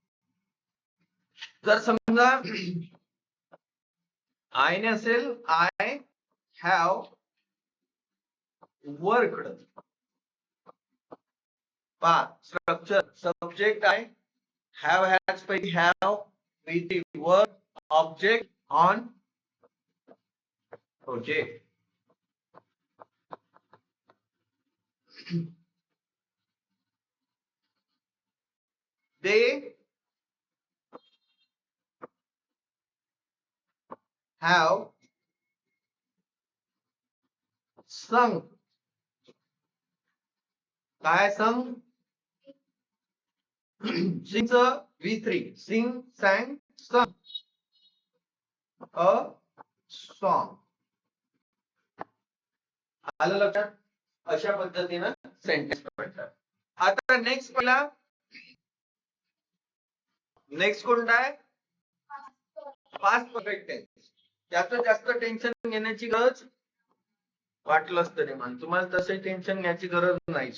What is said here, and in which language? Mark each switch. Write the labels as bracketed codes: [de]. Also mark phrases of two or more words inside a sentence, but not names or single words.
[mr] जर समजा आय ने असेल, [en] I have worked. [mr] पहा स्ट्रक्चर, सब्जेक्ट आहे, [en] have has [mr] पैकी हॅव, V3 वर्क, [en] object on project. They have sung. काय sung? Sing's a V3. Sing, sang, sung. A song. [mr] आलं लक्षात? अशा पद्धतीनं सेंटेन्स म्हणतात. आता नेक्स्ट पहिला नेक्स्ट कोणता आहे? [en] past perfect tense. [mr] त्याचं जास्त टेन्शन घेण्याची गरज वाटलंच तरी म्हण, तुम्हाला तसे टेन्शन घ्यायची गरज नाही.